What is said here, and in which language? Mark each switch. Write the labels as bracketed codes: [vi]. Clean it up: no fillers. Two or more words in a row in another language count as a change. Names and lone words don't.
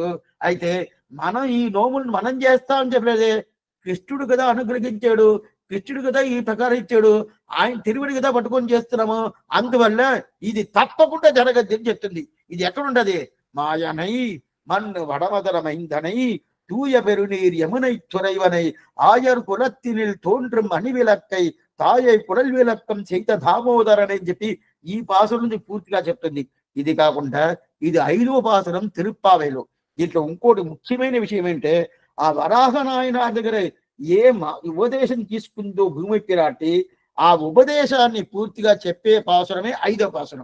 [te] అయితే మనం ఈ నోములను మనం చేస్తామని చెప్పలేదే, కృష్ణుడు కదా అనుగ్రహించాడు, కృష్ణుడు కదా ఈ ప్రకారం ఇచ్చాడు, ఆయన తిరువడి కదా పట్టుకొని చేస్తున్నాము, అందువల్ల ఇది తప్పకుండా జరగద్ది అని చెప్తుంది. ఇది ఎక్కడుండది? [ta] மாயனை மன்னு வடமதுரை மைந்தனை தூய பெருநீர் யமுனை துறைவனை ஆயர் குலத்தினில் தோன்றும் அணிவிளக்கை தாயைக் குடல் விளக்கம் செய்த தாமோதரனை [te] అని చెప్పి ఈ పాసురం నుంచి పూర్తిగా చెప్తుంది. ఇది కాకుండా ఇది 5వ పాసురం తిరుప్పావైలో. ఇట్లా ఇంకోటి ముఖ్యమైన విషయం ఏంటంటే ఆ వరాహనాయన దగ్గర ఉపదేశం తీసుకుందో భూమి పిరాటి ఆ ఉపదేశాన్ని పూర్తిగా చెప్పే పాసురమే 5వ పాసురం.